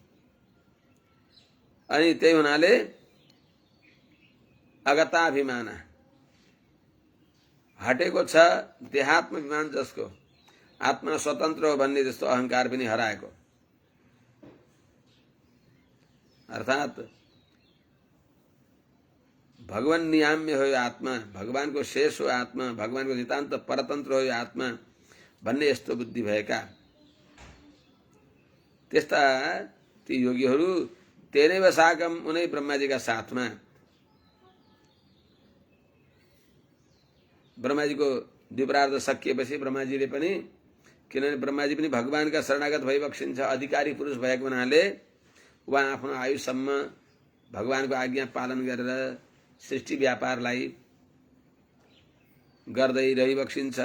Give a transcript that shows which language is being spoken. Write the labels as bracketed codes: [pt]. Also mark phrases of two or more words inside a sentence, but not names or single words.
[ne] अनि त्यही हुनाले अगताभिमान हटेको छ, देहात्म अभिमान जसको आत्मा स्वतन्त्र हो भन्ने जस्तो अहंकार पनि हराएको, अर्थात भगवान नियाम्य हो यो आत्मा, भगवान को शेष हो आत्मा, भगवान को नितान्त परतन्त्र हो यो आत्मा भन्ने यस्तो बुद्धि भएका त्यस्ता ती योगीहरू [sa] तेनैव साकम [ne] उनै ब्रह्माजीका साथमा, ब्रह्माजीको द्विप्रार्ध सकिएपछि ब्रह्माजीले पनि, किनभने ब्रह्माजी पनि भगवानका शरणागत भइबक्सिन्छ, अधिकारी पुरुष भएको हुनाले उहाँ आफ्नो आयुसम्म भगवानको आज्ञा पालन गरेर सृष्टि व्यापारलाई गर्दै रहिबक्सिन्छ।